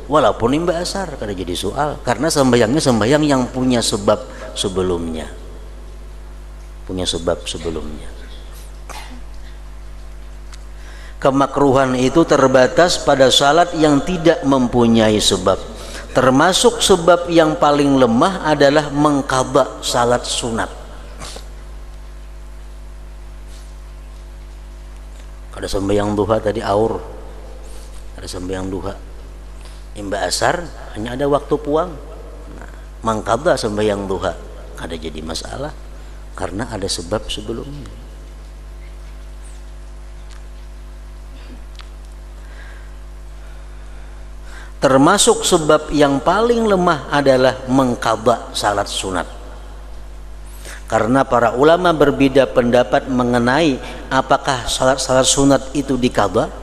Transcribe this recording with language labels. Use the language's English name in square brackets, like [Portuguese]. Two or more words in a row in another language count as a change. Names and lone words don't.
[Banjar] Walaupun imbah asar kada jadi soal, karena sembahyangnya sembahyang yang punya sebab sebelumnya. [Indonesian] Kemakruhan itu terbatas pada salat yang tidak mempunyai sebab. Termasuk sebab yang paling lemah adalah mengqadha salat sunat. [Banjar] Kada sembahyang duha tadi aur, ada sembahyang duha, imbah asar hanya ada waktu puang, mengqadha sembahyang duha kada jadi masalah karena ada sebab sebelumnya. [Indonesian] Termasuk sebab yang paling lemah adalah mengqadha salat sunat. Karena para ulama berbeda pendapat mengenai apakah salat sunat itu diqadha.